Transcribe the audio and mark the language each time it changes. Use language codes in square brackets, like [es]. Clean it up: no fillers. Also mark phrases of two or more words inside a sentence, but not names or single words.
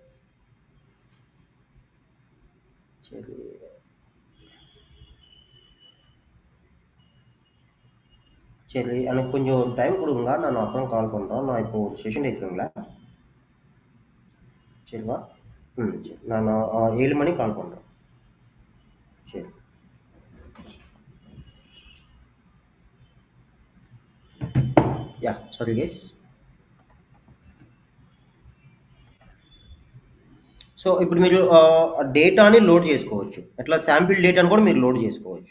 [ta] சரி சரி எனக்கு கொஞ்சம் ஒரு டைம் கொடுங்க, நான் அப்புறம் கால் பண்ணுறேன். நான் இப்போ ஒரு செஷன் இருக்குங்களா? சரிவா? சரி, நான் 7 மணிக்கு கால் பண்ணுறேன். சரி. [en] Ya sorry guys. [te] సో ఇప్పుడు మీరు డేటాని లోడ్ చేసుకోవచ్చు, ఎట్లా [en] sample dataని [te] కూడా మీరు లోడ్ చేసుకోవచ్చు.